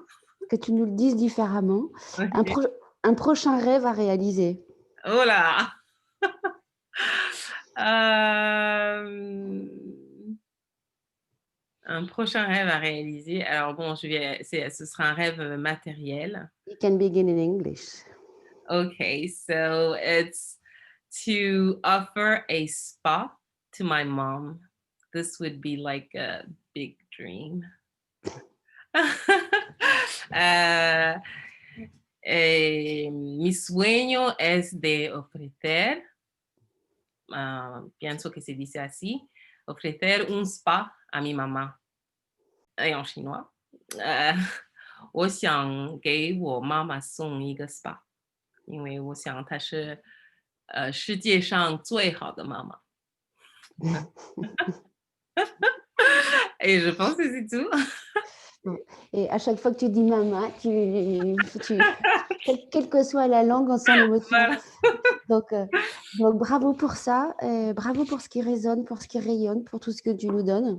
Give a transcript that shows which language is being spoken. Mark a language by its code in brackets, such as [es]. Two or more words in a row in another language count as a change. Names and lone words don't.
[fr] que tu nous le dises différemment. Un, OK. pro- un prochain rêve à réaliser. Oh là! Hem Un prochain rêve à réaliser. Alors bon, ce sera un rêve, matériel. [en] It can begin in English. Okay, so it's to offer a spa to my mom. This would be like a big dream. [es] Ah, mi sueño es de ofrecer, pienso que se dice así, ofrecer un spa a mi mamá. [fr] Et en chinois. [zh] 我想给我妈妈送一个 SPA，因为我想她是世界上最好的妈妈。 [fr] Et je pense que c'est tout. Bon. Et à chaque fois que tu dis maman, quelle que soit la langue, on sent l'émotion. Voilà. Donc, euh, donc, bravo pour ça, bravo pour ce qui résonne, pour ce qui rayonne, pour tout ce que tu nous donnes.